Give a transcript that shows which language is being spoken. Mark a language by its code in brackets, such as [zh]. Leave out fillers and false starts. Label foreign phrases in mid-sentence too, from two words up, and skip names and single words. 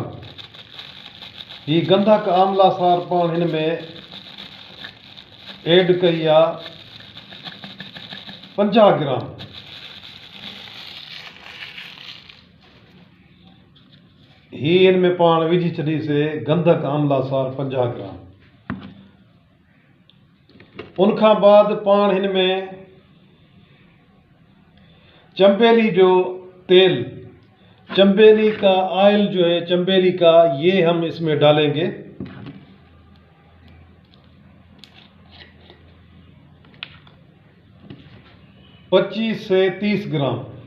[sd] ही गंधक आमला सार पाण हिन में ऐड कई आहे 50 ग्राम। ही हिन में पाण विझी छॾीसीं गंधक आमला सार 50 ग्राम। उनखां बाद पाण हिन में चंबेली जो तेल, [ur] چنبیلی کا آئل جو ہے، چنبیلی کا، یہ ہم اس میں ڈالیں گے. پچیس سے 30 گرام.